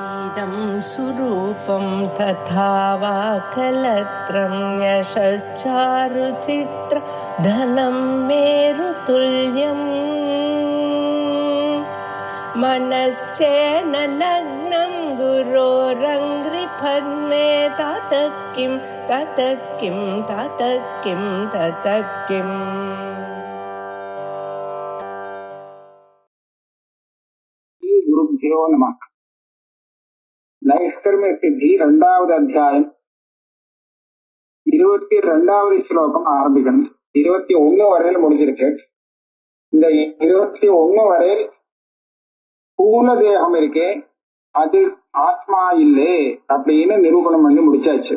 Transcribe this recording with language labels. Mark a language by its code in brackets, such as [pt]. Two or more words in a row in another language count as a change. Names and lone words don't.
[sa] इदं सुरूपं तथा वा कलत्रं यशश्चारुचित्र धनं मेरुतुल्यम् मनश्चेन लग्नं गुरोरङ्घ्रिपद्मे ततः किं ततः किं ततः किं ततः किम् गुरुभ्यो नमः. [ta] நைஷ்கர்மிய சித்தி 2வது அத்தியாயம் 22வது ஸ்லோகம் ஆரம்பிக்கணும். 21 வரையில் முடிஞ்சிருக்கு. இந்த 21 வரையில் ஸ்தூல தேகம் இருக்கே அது ஆத்மா இல்லே அப்படின்னு நிரூபணம் பண்ணி முடிச்சாச்சு.